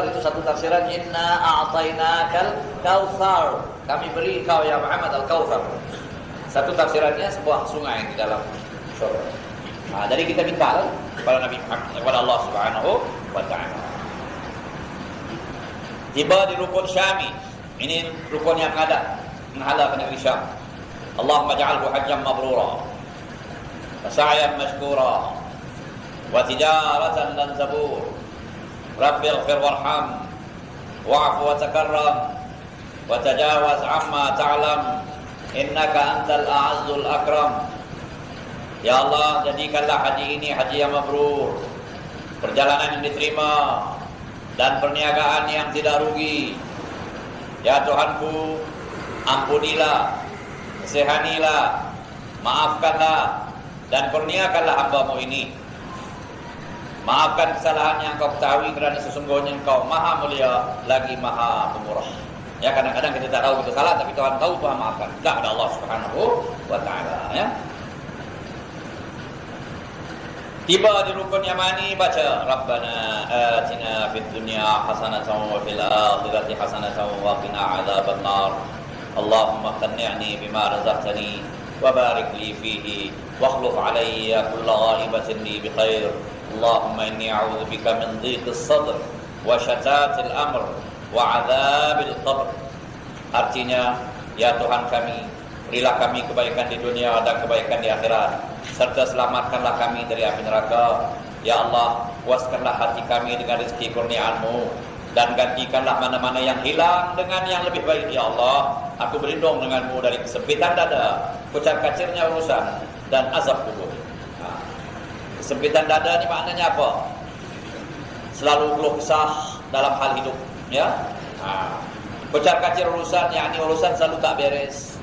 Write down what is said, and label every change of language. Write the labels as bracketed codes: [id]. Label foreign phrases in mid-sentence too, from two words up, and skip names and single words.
[ms] Itu satu tafsiran, [ar] إنا أعطيناك الكوثر, [ms] kami beri kau ya Muhammad Al-Kautsar. Satu tafsirannya sebuah sungai di dalam syurga. Jadi kita minta kepada Nabi Muhammad, kepada Allah [ar] سبحانه وتعالى. [ms] Tiba di rukun Syami. Ini rukun yang menghala ke negeri Syam. [ar] اللهم اجعله حجا مبرورا وسعيا مشكورا وتجارة لن تبور. رب اغفر وارحم واعف وتكرم وتجاوز عما تعلم إنك أنت الأعز الأكرم. [ms] Ya Allah, jadikanlah haji ini haji yang mabrur, perjalanan yang diterima, dan perniagaan yang tidak rugi. Ya Tuhanku, ampunilah, kesehanilah, maafkanlah, dan kurniakanlah hamba-Mu ini. Maafkan kesalahan yang Kau ketahui, kerana sesungguhnya Engkau maha mulia lagi maha pemurah. Ya, kadang-kadang kita tak tahu kita salah, tapi Tuhan tahu, Tuhan maafkan. Tak ada Allah [ar] سبحانه وتعالى. [ms] Ya. Tiba di rukun Yamani, baca [ar] ربنا آتنا في الدنيا حسنة وفي الآخرة حسنة وقنا عذاب النار. اللهم قنعني بما رزقتني وبارك لي فيه واخلف علي كل غائبة لي بخير. اللهم إني أعوذ بك من ضيق الصدر وشتات الأمر وعذاب القبر. [ms] Artinya, ya Tuhan kami, berilah kami kebaikan di dunia dan kebaikan di akhirat, serta selamatkanlah kami dari api neraka. Ya Allah, puaskanlah hati kami dengan rezeki kurniaan-Mu, dan gantikanlah mana-mana yang hilang dengan yang lebih baik. Ya Allah, aku berlindung dengan-Mu dari kesempitan dada, kucar-kacirnya urusan, dan azab kubur. Kesempitan dada ni maknanya apa? Selalu keluh kesah dalam hal hidup, ya. Kucar-kacir urusan, yakni urusan selalu tak beres.